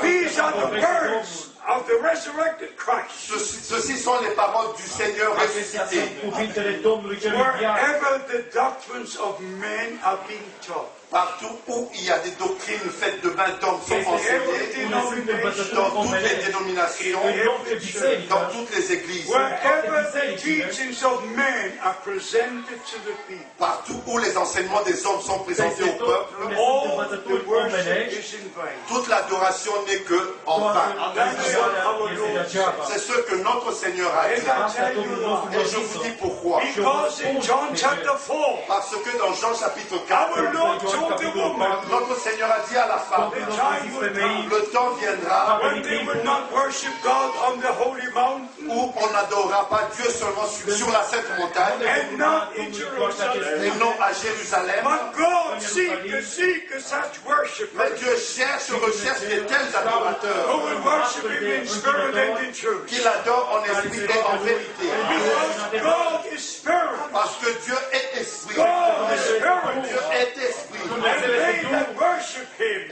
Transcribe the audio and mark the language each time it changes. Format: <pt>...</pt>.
<en>These are the words of the resurrected Christ.</en> <fr>Ceci sont les paroles du Seigneur ressuscité.</fr> <en>Wherever the doctrines of men are being taught,</en> <fr>Partout où il y a des doctrines faites de main d'hommes sont enseignées, dans toutes les dénominations, dans toutes les églises.</fr> <en>Wherever the teachings of men are presented to the people,</en> <fr>Partout où les enseignements des hommes sont présentés au peuple,</fr> <en>all the worship is in vain.</en> <fr>toute l'adoration n'est que en vain.</fr> <en>That's what our Lord said.</en> <fr>C'est ce que notre Seigneur a</fr> <en>And</en> <fr>dit.</fr> <en>I tell you why.</en> <fr>Et je vous dis pourquoi.</fr> <en>Because in John chapter 4,</en> <fr>Parce que dans Jean chapitre 4,</fr> <en>our Lord told the woman,</en> <fr>notre Seigneur a dit à la femme,</fr> <en>the time will come</en> <fr>le temps viendra</fr> <en>when they will not worship God on the holy mountain</en> <fr>où on n'adorera pas Dieu seulement sur la sainte montagne</fr> <en>and not in Jerusalem.</en> <fr>et non à Jérusalem.</fr> <en>But God seek such worship</en> <fr>Mais Dieu recherche de tels adorateurs</fr> <en>who will worship Him in spirit and in truth.</en> <fr>qui l'adorent en esprit et en vérité.</fr> <en>Because God is spirit.</en> <fr>Parce que Dieu est esprit.</fr> <en>God is spirit.</en> <fr>Dieu est esprit.</fr> <en>And they that worship Him</en>